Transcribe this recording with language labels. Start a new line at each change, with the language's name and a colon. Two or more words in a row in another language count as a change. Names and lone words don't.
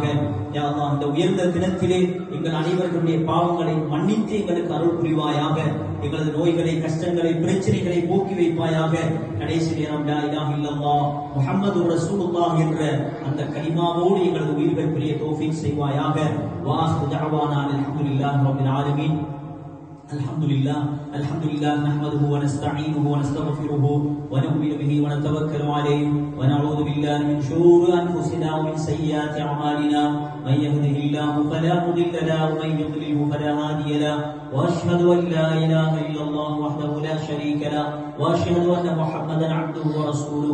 Tamil: யா அல்லாஹ், இந்த உயர்ந்த தினத்திலே எங்கள் அனைவர்களுடைய பாவங்களை மன்னித்து எங்களுக்கு அருள் புரிவாயாக. எங்களது நோய்களை, கஷ்டங்களை, பிரச்சனைகளை போக்கி வைப்பாயாக. கடைசி நேரம்
Arabic: لا إله إلا الله محمد رسول الله
Tamil: என்ற அந்த கலிமாவோடு எங்களது உயிர்கள் பிரிய தௌஃபீக் செய்வாயாக.
Arabic: وآخر دعوانا الحمد لله رب العالمين. الحمد لله نحمده ونستعينه ونستغفره ونؤمن به ونتوكل عليه ونعوذ بالله من شرور أنفسنا ومن سيئات أعمالنا من يهده الله فلا مضل له ومن يضلله فلا هادي له وأشهد أن لا إله إلا الله وحده لا شريك له وأشهد أن محمدا عبده ورسوله.